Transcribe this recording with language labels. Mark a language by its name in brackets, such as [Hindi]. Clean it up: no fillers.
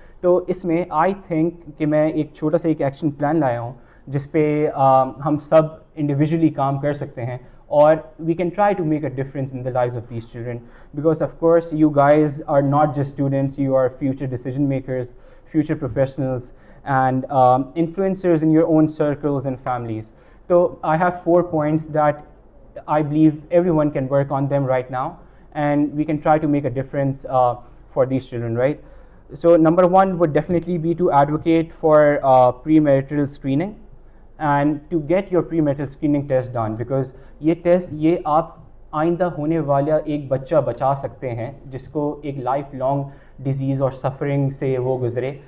[Urdu] تو اس میں I think کہ میں ایک چھوٹا سا ایک ایکشن پلان لایا ہوں جس پہ ہم سب انڈیویجولی کام کر سکتے ہیں, [English] اور we can try to make a difference in the lives of these children, because of course you guys are not just students, you are future decision makers, future professionals, and influencers in your own circles and families. So I have 4 points that I believe everyone can work on them right now, and we can try to make a difference for these children, right? So number 1 would definitely be to advocate for premarital screening, and to get your premarital screening test done, because [Urdu] یہ آپ آئندہ ہونے والا ایک بچہ بچا سکتے ہیں جس کو ایک لائف لانگ ڈیزیز اور سفرنگ سے وہ گزرے.